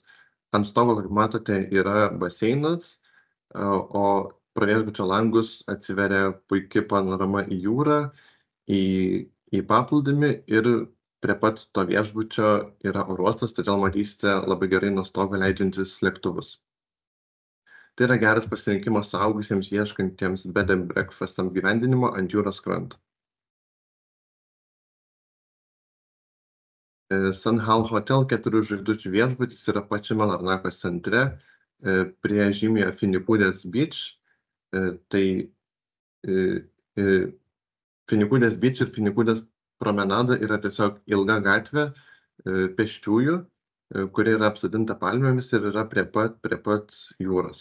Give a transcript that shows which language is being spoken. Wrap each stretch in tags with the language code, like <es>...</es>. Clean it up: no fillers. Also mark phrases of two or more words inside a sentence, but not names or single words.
<lt>Ant stogo, kaip matote, yra baseinas, o pro viešbučio langus atsiveria puikia panorama į jūrą, į paplūdimį ir prie pat to viešbučio yra oro uostas, todėl matysite labai gerai nuo stogo leidžiantis lėktuvus. Tai yra geras pasirinkimas suaugusiems ieškantiems</lt> <en>bed and breakfast</en> <lt>apgyvendinimo ant jūros kranto. Sun Hall Hotel 4 žvaigždučių viešbutis yra pačiame Larnakos centre, prie žymiojo Finikudės Beach. Tai Finikudės Beach ir Finikudės promenada yra tiesiog ilga gatvė pėsčiųjų, kuri yra apsodinta palmėmis ir yra prie pat jūros.</lt>